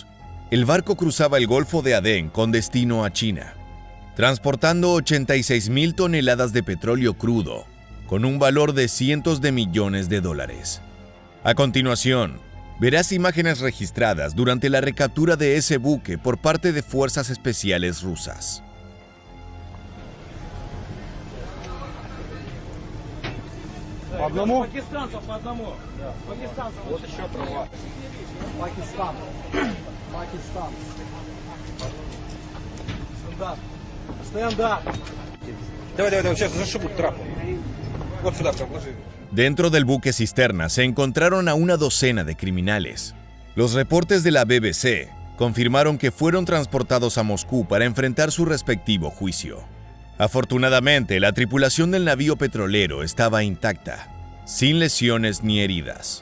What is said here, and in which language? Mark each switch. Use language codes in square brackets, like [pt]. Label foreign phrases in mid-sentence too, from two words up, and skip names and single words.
[es] El barco cruzaba el Golfo de Adén con destino a China, transportando 86,000 toneladas de petróleo crudo, con un valor de cientos de millones de dólares. A continuación, verás imágenes registradas durante la recaptura de ese buque por parte de fuerzas especiales rusas. [ru] По одному? Пакистанцев по одному. Пакистанцев. Вот еще права. Пакистан. Пакистан. Стандарт. Стандарт. Давай, сейчас зашибут трапом. Вот сюда прям ложи. [es] Dentro del buque cisterna se encontraron a una docena de criminales. Los reportes de la BBC confirmaron que fueron transportados a Moscú para enfrentar su respectivo juicio. Afortunadamente, la tripulación del navío petrolero estaba intacta, sin lesiones ni heridas.